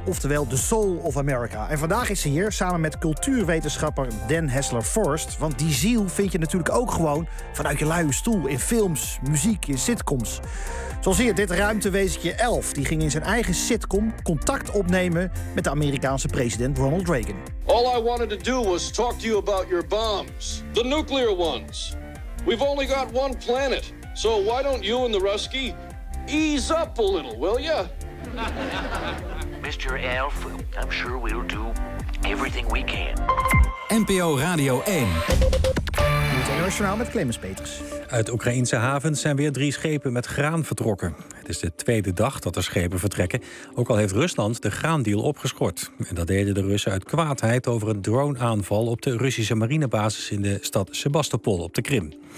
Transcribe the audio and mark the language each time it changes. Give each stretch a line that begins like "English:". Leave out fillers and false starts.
Dutch: Oftewel de Soul of America. En vandaag is ze hier samen met cultuurwetenschapper Dan Hessler-Forst. Want die ziel vind je natuurlijk ook gewoon vanuit je luie stoel. In films, muziek, in sitcoms. Zoals hier, dit ruimtewezentje Elf. Die ging in zijn eigen sitcom contact opnemen met de Amerikaanse president Ronald Reagan.
English: All I wanted to do was talk to you about your bombs. The nuclear ones. We've only got one planet. So why don't you and the Ruskie ease up a little, will ya? Mr. Elf, I'm sure we'll do everything we can.
Dutch: NPO Radio 1. Het internationaal met Clemens Peters. Uit Oekraïnse havens zijn weer 3 schepen met graan vertrokken. Het is de 2e dag dat de schepen vertrekken. Ook al heeft Rusland de graandeal opgeschort. En dat deden de Russen uit kwaadheid over een droneaanval op de Russische marinebasis in de stad Sebastopol op de Krim.